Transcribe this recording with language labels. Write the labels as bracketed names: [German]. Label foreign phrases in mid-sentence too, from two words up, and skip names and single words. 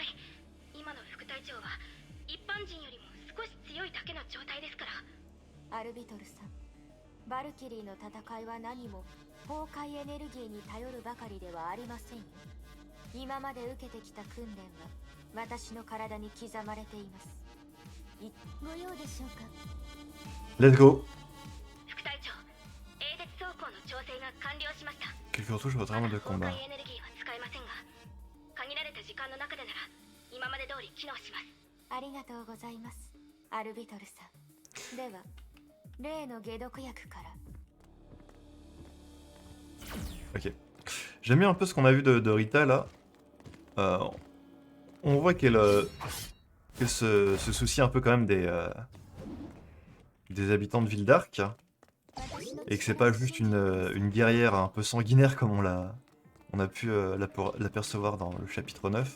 [Japanese] 今の副隊長は一般人よりも少し強いだけの状態ですから。アルビトルさん、バルキリーの戦いは何も崩壊エネルギーに頼るばかりではありませんよ。今まで受けてきた訓練は私の体に刻まれています。ご用でしょうか？ [English] Let's go. [Japanese] 副隊長、英烈走行の調整が完了しました。 [French] Quelques retouches votre arme de [Japanese] 崩 [French] combat. [Japanese] 壊エネルギーは使えませんが、限られた時間の中でなら今まで通り機能します。ありがとうございます、アルビトルさん。では例の解毒薬から。 Ok. [French] J'aime bien un peu ce qu'on a vu de Rita là. On voit qu'elle se soucie un peu quand même des habitants de Ville d'Arc. Et que c'est pas juste une guerrière un peu sanguinaire comme on a pu l'apercevoir dans le chapitre 9.